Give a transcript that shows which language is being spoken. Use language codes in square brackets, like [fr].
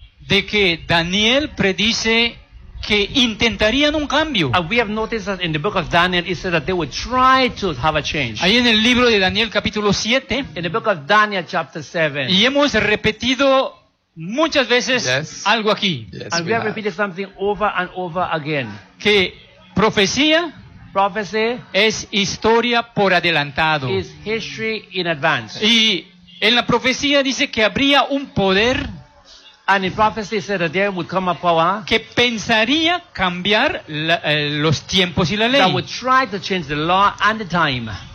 [es] de que Daniel predice que intentarían un cambio. [en] We have noticed that in the book of Daniel it says that they would try to have a change. [es] Ahí en el libro de Daniel capítulo 7. [en] In the book of Daniel chapter 7. [es] Y hemos repetido muchas veces algo aquí. [en] Yes, and we have repeated something over and over again. [es] Que profecía, [en] prophecy, [es] es historia por adelantado. [en] Is history in advance. [es] Y en la profecía dice que habría un poder. [en] And in prophecy said that there would come a power [es] que pensaría cambiar la, los tiempos y la ley. [en] That would try to change the law and the time.